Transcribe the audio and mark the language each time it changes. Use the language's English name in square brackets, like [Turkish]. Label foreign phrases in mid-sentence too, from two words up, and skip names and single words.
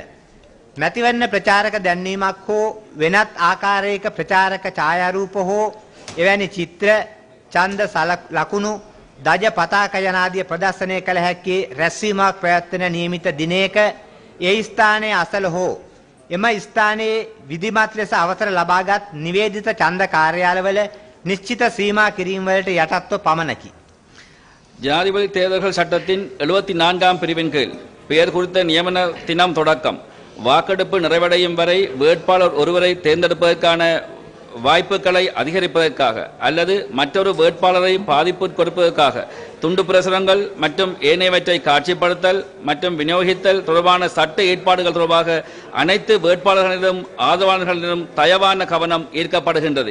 [Sinhala] මැතිවරණ ප්‍රචාරක දැන්වීමක් හෝ වෙනත් ආකාරයක ප්‍රචාරක ඡායාරූප හෝ එවැනි චිත්‍ර ඡන්ද ලකුණු දජ පතාක යනාදී ප්‍රදර්ශනය කළ හැකි රැස්වීමක් පැවැත්වෙන නියමිත දිනයක ඒ ස්ථානයේ අසල හෝ එම ස්ථානයේ විධිමත් ලෙස අවසර ලබාගත් නිවේදිත ඡන්ද කාර්යාලවල නිශ්චිත සීමා කිරීම වලට යටත්ව පමණකි. [Tamil] ஜனாதிபதி தேர்தல்கள் சட்டத்தின் 74ஆம் பிரிவின் கீழ் பெயர் குறித்த நியமன தினம் தொடக்கம் வாக்கெடுப்பு நிறைவடையும் வரை வேட்பாளர் ஒருவரை தேர்ந்தெடுப்பதற்கான வாய்ப்புகளை அதிகரிப்பதற்காக அல்லது மற்றொரு வேட்பாளரை பாதிப்பு கொடுப்பதற்காக துண்டு பிரசுரங்கள் மற்றும் ஏனையவற்றை காட்சிப்படுத்தல் மற்றும் விநியோகித்தல் தொடர்பான சட்ட ஏற்பாடுகள் தொடர்பாக அனைத்து வேட்பாளர்களிடம் ஆதரவாளர்களிடம் தயவான கவனம் ஈர்க்கப்படுகின்றது.